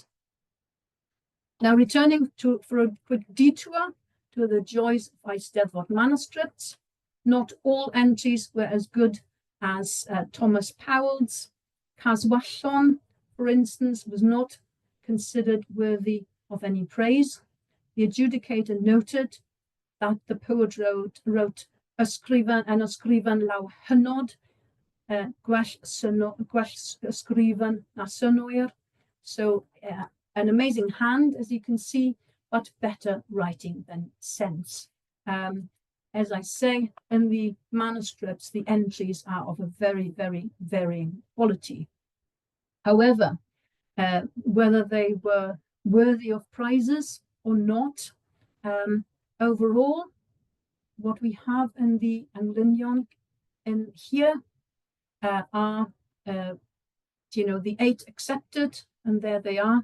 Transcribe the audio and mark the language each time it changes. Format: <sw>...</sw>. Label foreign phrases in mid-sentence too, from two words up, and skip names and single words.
<en>Now, returning for a quick detour to the joys of Eisteddfod manuscripts, not all entries were as good as Thomas Powell's. Caswallon, for instance, was not considered worthy of any praise. The adjudicator noted that the poet wrote</en> <cy>ysgrifen law hynod, gwell ysgrifen na synnwyr,</cy> <en>So an amazing hand, as you can see, but better writing than sense. As I say, in the manuscripts, the entries are of a very, very varying quality. However, whether they were worthy of prizes or not, overall, what we have in the Englynion in here are, the 8 accepted, and there they are.</en>